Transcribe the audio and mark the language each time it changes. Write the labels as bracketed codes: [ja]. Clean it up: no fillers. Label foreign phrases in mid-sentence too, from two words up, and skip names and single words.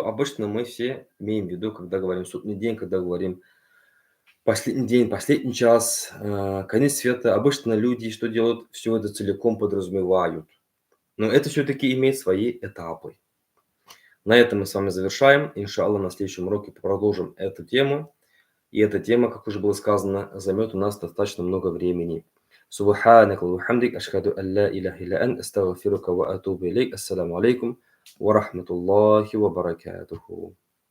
[ru] Обычно мы все имеем в виду, когда говорим судный день, когда говорим последний день, последний час, конец света. Обычно люди что делают? Все это целиком подразумевают. Но это все-таки имеет свои этапы. На этом мы с вами завершаем. Иншаллах, на следующем уроке продолжим эту тему. И эта тема, как уже было сказано, займет у нас достаточно много времени. [ar] سبحانك وبحمدك أشهد أن لا إله إلا أنت أستغفرك وأتوب إليك. السلام عليكم ورحمة الله وبركاته.